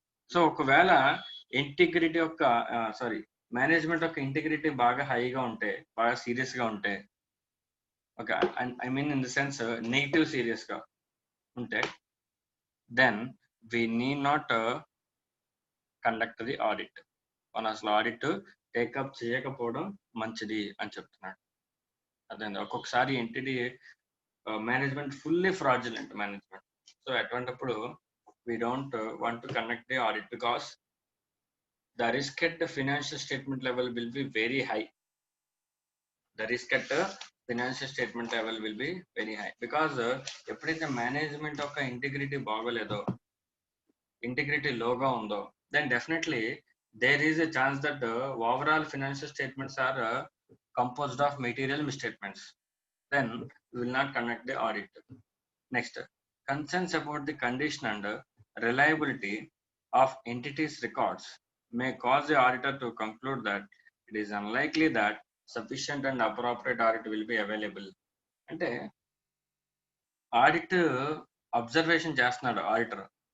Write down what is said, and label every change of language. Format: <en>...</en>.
<te>So ఒకవేళ integrity యొక్క management యొక్క ఇంటిగ్రిటీ బాగా హైగా ఉంటే, బాగా సీరియస్ గా ఉంటే, okay,</te> <en>I mean in the sense</en> <te>negative serious గా ఉంటే,</te> <en>Then we need not conduct the audit.</en> <te>మనం అసలు ఆడిట్ టేకప్ చేయకపోవడం మంచిది అని చెప్తున్నాడు. అదే ఒక్కొక్కసారి entity management fully fraudulent management. So అటువంటిప్పుడు</te> <en>we don't want to conduct the audit because the risk at the financial statement level will be very high. The risk at the financial statement level will be very high because</en> <te>ఎప్పుడైతే management యొక్క integrity బాగోలేదో, integrity లోగా ఉందో,</te> <en>then definitely there is a chance that overall financial statements are composed of material misstatements. Then we will not conduct the audit. Next, concerns about the condition and reliability of entities' records may cause the auditor to conclude that it is unlikely that sufficient and appropriate audit will be available.</en> <te>అంటే audit observation చేస్తున్నాడు auditor.</te>